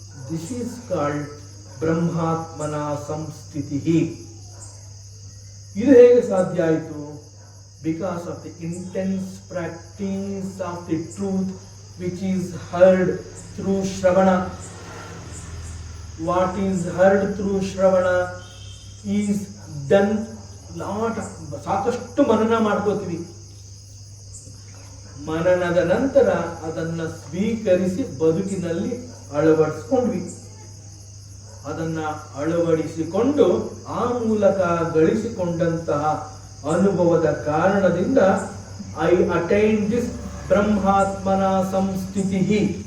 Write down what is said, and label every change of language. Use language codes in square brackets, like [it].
[en] This is called ಬ್ರಹ್ಮಾತ್ಮನ ಸಂಸ್ಥಿತಿ. [kn] ಇದು ಹೇಗೆ ಸಾಧ್ಯ ಆಯಿತು? [en] Because of the intense practice of the truth which is heard through Shravana. What is heard through Shravana is done lot. [kn] ಸಾಕಷ್ಟು ಮನನ ಮಾಡ್ಕೋತೀವಿ. ಮನನದ ನಂತರ ಅದನ್ನ ಸ್ವೀಕರಿಸಿ ಬದುಕಿನಲ್ಲಿ ಅಳವಡಿಸ್ಕೊಂಡ್ವಿ. ಅದನ್ನ ಅಳವಡಿಸಿಕೊಂಡು ಆ ಮೂಲಕ ಗಳಿಸಿಕೊಂಡಂತಹ ಅನುಭವದ ಕಾರಣದಿಂದ [en] I attain this ಬ್ರಹ್ಮಾತ್ಮನ ಸಂಸ್ಥಿತಿ.